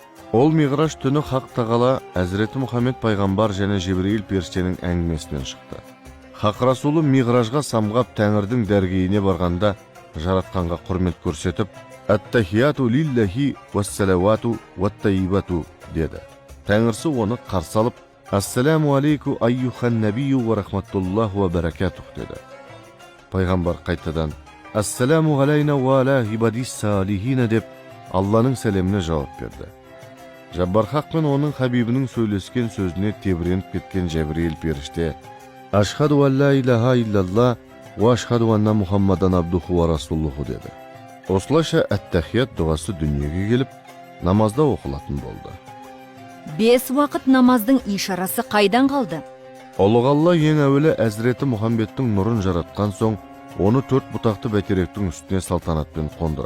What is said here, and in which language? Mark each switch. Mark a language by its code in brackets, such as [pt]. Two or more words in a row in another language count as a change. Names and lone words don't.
[kk] Ол Миғраж түні Хақ Тағала Әзіреті Мұхаммед пайғамбар және Жебірейіл періштенің әңгімесінен шықты. Хақ Расулы Миғражға самғап Тәңірдің дәргейіне барғанда жаратқанға құрмет көрсетіп, [ar] «التحيات لله والصلوات والطيبات» [kk] деді. Тәңірсі оны қарсы алып, [ar] «السلام عليك أيها النبي ورحمة الله وبركاته» деді. [kk] Пайғамбар қайтадан [ar] «السلام علينا وعلى عباد الصالحين» [kk] деп Алланың сәлеміне жауап берді. Жаббар Хақ пен оның хабибінің сөйлескен сөзіне тебіреніп кеткен Жәбірейіл періште [ar] «أشهد أن لا إله إلا الله وأشهد أن محمدا عبده ورسوله» [kk] деді. Осылайша әт-тахият дұғасы дүниеге келіп, намазда оқылатын болды. 5 уақыт намаздың ишарасы қайдан қалды? Ұлық Алла ең әуелі Әзіреті Мұхаммедтің нұрын жаратқан соң, оны 4 бұтақты бәйтеректің үстіне салтанатпен қондырады.